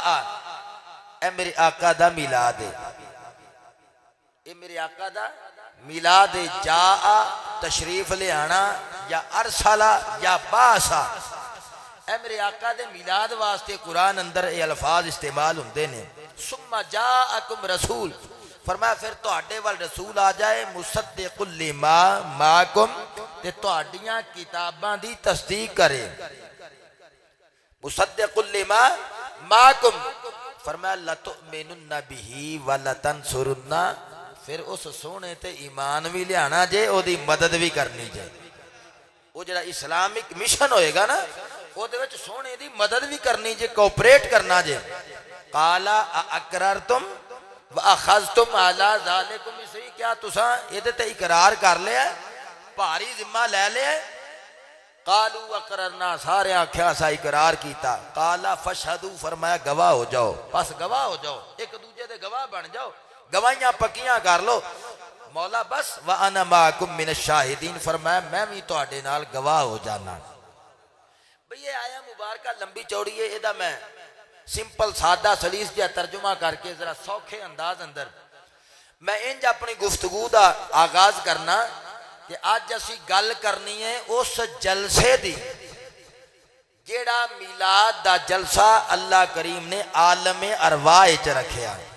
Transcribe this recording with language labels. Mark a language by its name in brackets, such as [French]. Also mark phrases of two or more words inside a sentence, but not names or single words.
[Punjabi] اے میرے آقا دا میلاد ہے یہ میرے آقا دا میلاد جا تشریف لے آنا یا ارسلا یا باسا اے میرے آقا دے میلاد واسطے قرآن اندر یہ الفاظ استعمال ہوندے نے [Arabic] ثم جاءكم رسول [Punjabi] فرمایا فیر تہاڈے ول رسول آ جائے [Arabic] مصدق لما معكم [Punjabi] تے تہاڈیاں کتاباں دی تصدیق کرے [Arabic] مصدق لما معكم [Punjabi] فرمایا [Arabic] لتؤمنن به و لتنصرنه [Punjabi] فیر اس سوہنے تے ایمان بھی لیانا جے اودی مدد بھی کرنی جے وہ ذرا اسلامک مشن ہوئےگا نا اودے وچ سوہنے دی مدد بھی کرنی جے کوآپریٹ کرنا جے [Arabic] قال أأقررتم و أخذتم على ذلكم إصري [Punjabi] کیا تساں ایہدے تے اقرار کر لیا بھاری ذمہ لے لیا [Arabic] قالوا أقررنا [Punjabi] سارے آکھیا اساں اقرار کیتا [Arabic] قال فاشهدوا [Punjabi] فرمایا گواہ ہو جاؤ بس گواہ ہو جاؤ ایک دوجے دے گواہ بن جاؤ گواہیاں پکیاں کر لو مولا بس [Arabic] و أنا معكم من الشاهدين [Punjabi] فرمایا میں بھی تہاڈے نال گواہ ہو جانا بھئی یہ آیا مبارک لمبی چوڑی ہے، ایہدا میں سمپل سادہ سلیس جیہا ترجمہ کر کے ذرا سوکھے انداز اندر میں انج اپنی گفتگو کا آغاز کرنا کہ اج اسی گل کرنی ہے اس جلسے دی جیہڑا میلاد دا جلسہ اللہ کریم نے عالم ارواح چ رکھیا.